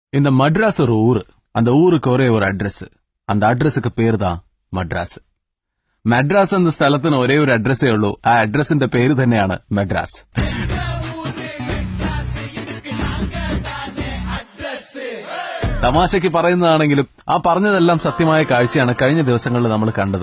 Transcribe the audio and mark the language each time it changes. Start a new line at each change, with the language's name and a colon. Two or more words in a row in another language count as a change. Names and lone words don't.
Tamil: இந்த மட்ராஸ் ஒரு ஊரு. அந்த ஊருக்கு ஒரே ஒரு அட்ரஸ். அந்த அட்ரஸுக்கு பேரு தான் മദ്രാസ്.
Malayalam: മദ്രാസ് എന്ന സ്ഥലത്തിന് ഒരേ ഒരു അഡ്രസ്സേ ഉള്ളൂ. ആ അഡ്രസ്സിന്റെ പേര് തന്നെയാണ് മദ്രാസ്. തമാശയ്ക്ക് പറയുന്നതാണെങ്കിലും ആ പറഞ്ഞതെല്ലാം സത്യമായ കാഴ്ചയാണ് കഴിഞ്ഞ ദിവസങ്ങളിൽ നമ്മൾ കണ്ടത്.